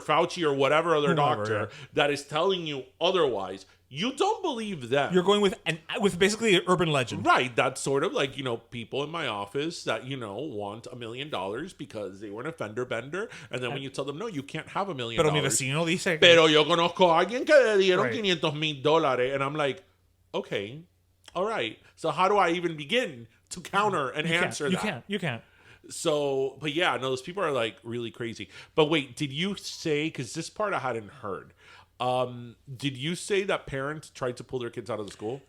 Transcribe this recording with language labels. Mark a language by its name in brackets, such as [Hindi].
[English] Fauci or whatever other doctor that is telling you otherwise. You don't believe them. You're going with basically an urban legend. Right. That's sort of like, people in my office that, want $1 million because they were an offender bender. And then when you tell them, no, you can't have $1 million. [Spanish] Pero mi vecino dice. Pero yo conozco a alguien que le dieron $500,000. [English] And I'm like, okay, all right. So how do I even begin to counter and answer that? You can't. So, but yeah, no, those people are, like, really crazy. But wait, did you say, because this part I hadn't heard, did you say that parents tried to pull their kids out of the school?